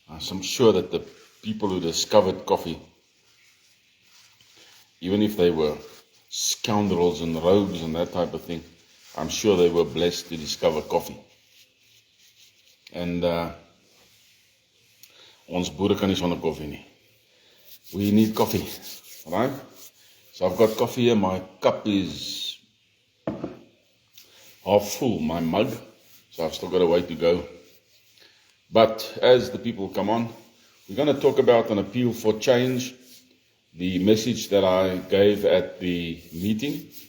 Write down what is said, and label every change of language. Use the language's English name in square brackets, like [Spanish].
[English] I'm sure that the people who discovered coffee, even if they were scoundrels and rogues and that type of thing, I'm sure they were blessed to discover coffee. [Afrikaans] And ons boere kan nie sonder koffie nie. [English] We need coffee, right? So I've got coffee here. My cup is half full, my mug, so I've still got a way to go. But as the people come on, we're going to talk about an appeal for change, the message that I gave at the meeting.